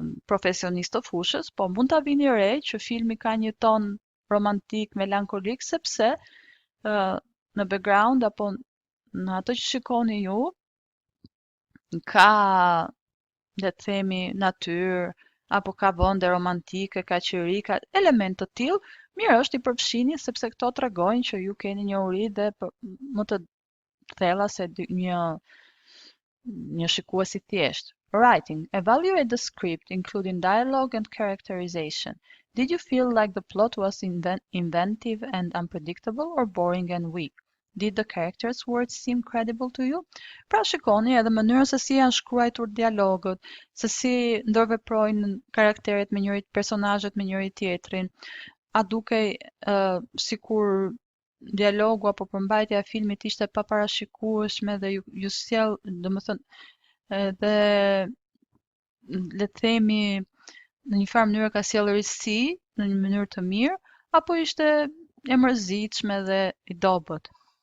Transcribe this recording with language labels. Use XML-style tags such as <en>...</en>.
<sq>profesionist të fushës, po mund ta vini re që filmi ka një ton romantik, melankolik, sepse në background apo në atë që shikoni ju, ka, le të themi, natyrë, apo ka vende romantike, ka qiri, ka element të tillë, mirë është I përfshini sepse këto tregojnë që ju keni një uri dhe më të thella se një shikues I thjesht.</sq> <en>Writing. Evaluate the script, including dialogue and characterization. Did you feel like the plot was inventive and unpredictable or boring and weak? Did the characters' words seem credible to you?</en> <sq>Pra shikoni edhe mënyrën se si janë shkruar dialogët, se si ndërveprojnë karakteret me njëri personazhet me njëri tjetrin. A dukej sikur dialogu apo përmbajtja e filmit ishte pa parashikueshme dhe ju sjell, domethënë edhe le të themi në një farë mënyrë ka sjellë risi në një mënyrë të mirë, apo ishte e mërzitshme dhe I dobët.</sq>